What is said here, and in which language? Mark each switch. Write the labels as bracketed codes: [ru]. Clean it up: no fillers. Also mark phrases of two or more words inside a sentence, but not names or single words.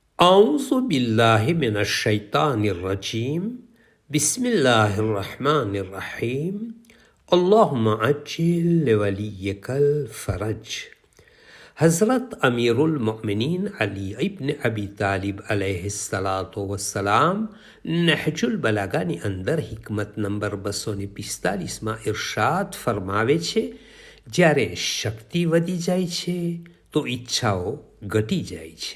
[ar] أعوذ بالله من الشيطان الرجيم بسم الله الرحمن الرحيم اللهم عجل لوليك الفرج. [gu] હઝરત અમીરુલ મોમિનીન અલી ઇબ્ન અબી તાલિબ [ar] عليه الصلاة والسلام [gu] નહજુલ બલાગાની અંદર હિકમત નંબર 245માં ઇરશાદ ફરમાવે છે, જ્યારે શક્તિ વધી જાય છે તો ઈચ્છાઓ ઘટી જાય છે.